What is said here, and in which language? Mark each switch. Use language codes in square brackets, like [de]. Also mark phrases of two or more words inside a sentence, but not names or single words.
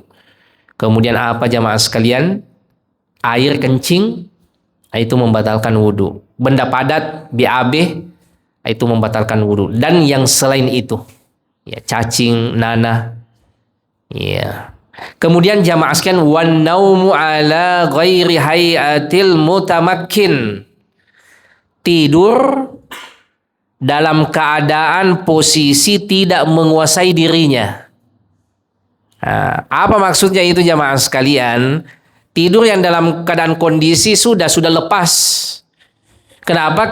[id] Kemudian apa jamaah sekalian? Air kencing, itu membatalkan wudu. Benda padat, BAB, itu membatalkan wudu. Dan yang selain itu, ya, cacing, nanah, ya. Kemudian jamaah sekalian, [ar] والنوم على غير هيئة المتمكن. [id] Tidur dalam keadaan posisi tidak menguasai dirinya. Nah, apa maksudnya itu jamaah sekalian? Tidur yang dalam keadaan kondisi sudah lepas. Kenapa?